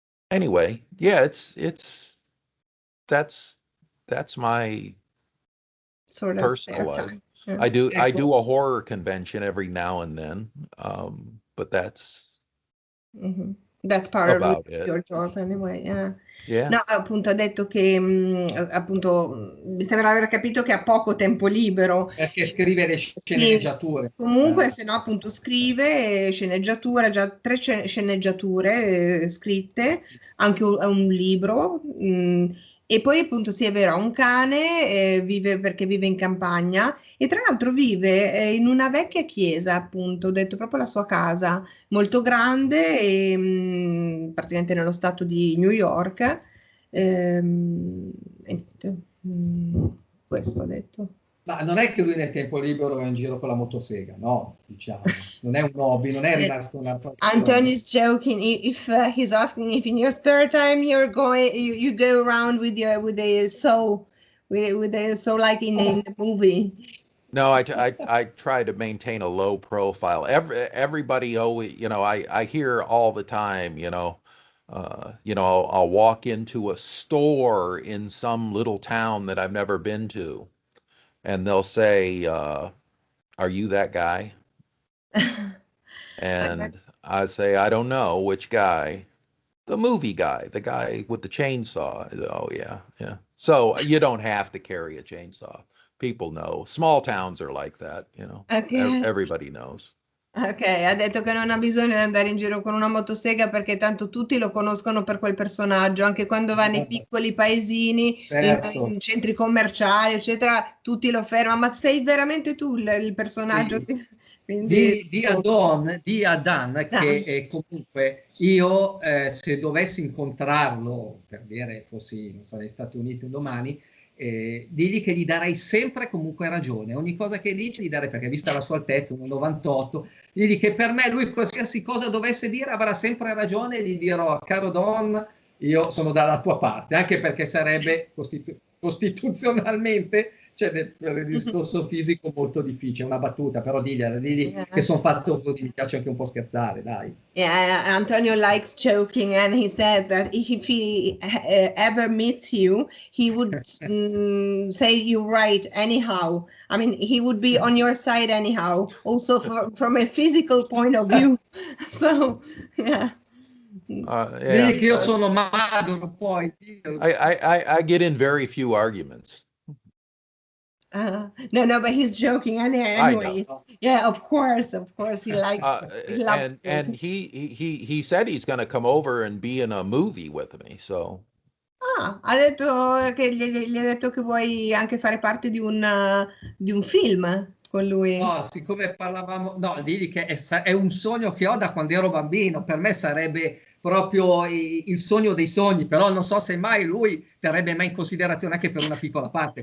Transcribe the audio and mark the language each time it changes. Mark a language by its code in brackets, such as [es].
[en] Anyway, yeah, that's my Sort of personal spare life. time. Yeah. I do a horror convention every now and then, but that's That's part about of it. your job anyway, yeah. Yeah. [it] No, appunto ha detto che appunto mi sembra aver capito che ha poco tempo libero. Perché scrive le Sì, sceneggiature. comunque se no appunto scrive sceneggiatura, già 3 sceneggiature scritte, anche un libro, E poi appunto sì, è vero, ha un cane, perché vive in campagna e tra l'altro vive in una vecchia chiesa, appunto, ho detto proprio la sua casa, molto grande, praticamente nello stato di New York. E niente, questo ho detto. Ma non è che lui nel tempo libero va in giro con la motosega, no, diciamo. Non è un hobby, non è rimasto una passione. [en] Anthony's joking if he's asking if in your spare time you go around with a saw with a saw like in the movie. No, I try to maintain a low profile. Everybody always, I hear all the time, I'll walk into a store in some little town that I've never been to, and they'll say, "Are you that guy?" And I say, "I don't know which guy." The movie guy, the guy with the chainsaw. Oh yeah, yeah. So you don't have to carry a chainsaw. People know. Small towns are like that, Okay. Everybody knows. [it] Ok, ha detto che non ha bisogno di andare in giro con una motosega perché tanto tutti lo conoscono per quel personaggio, anche quando va nei piccoli paesini, Certo. in centri commerciali, eccetera, tutti lo fermano, ma sei veramente tu il personaggio? Sì. Quindi, Di a Dan che comunque io se dovessi incontrarlo per dire fossi non so, negli Stati Uniti un domani, digli che gli darei sempre comunque ragione, ogni cosa che dice gli darei, perché vista la sua altezza, 1,98, digli che per me lui qualsiasi cosa dovesse dire avrà sempre ragione, e gli dirò caro Don, io sono dalla tua parte, anche perché sarebbe costituzionalmente, cioè per il discorso fisico molto difficile, una battuta, però digli che sono fatto così, mi piace anche un po' scherzare, dai. [en] Yeah, Antonio likes joking, and he says that if he ever meets you, he would say you're right anyhow. I mean, he would be on your side anyhow, also from a physical point of view. So, yeah. Yeah. [it] Digli che io sono magro, poi. [en] I get in very few arguments. No, but he's joking anyway. know. Yeah, of course, he likes, he loves and he said he's going to come over and be in a movie with me. So [it] Ha detto che gli ha detto che vuoi anche fare parte di un film con lui. No, siccome parlavamo, no, digli che è un sogno che ho da quando ero bambino, per me sarebbe proprio il sogno dei sogni, però non so se mai lui terrebbe mai in considerazione anche per una piccola parte.